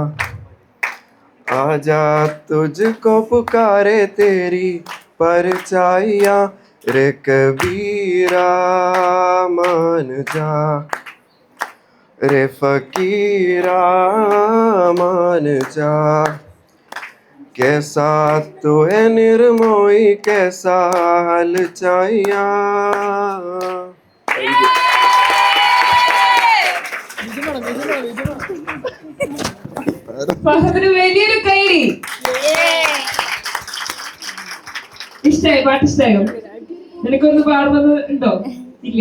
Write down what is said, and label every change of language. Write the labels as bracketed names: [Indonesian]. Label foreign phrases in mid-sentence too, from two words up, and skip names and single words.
[Hindi] आजा तुझको पुकारे तेरी परछाइयाँ रे कबीरा मान जा रे फकीरा मान जा कैसा तो है निर्मोही कैसा हाल चाहिया. [Malayalam] വലിയൊരു കൈഡി. ഇഷ്ടായി? പാട്ട് ഇഷ്ടായോ? നിനക്കൊന്ന് പാടുന്നത് ഉണ്ടോ? ഇല്ല.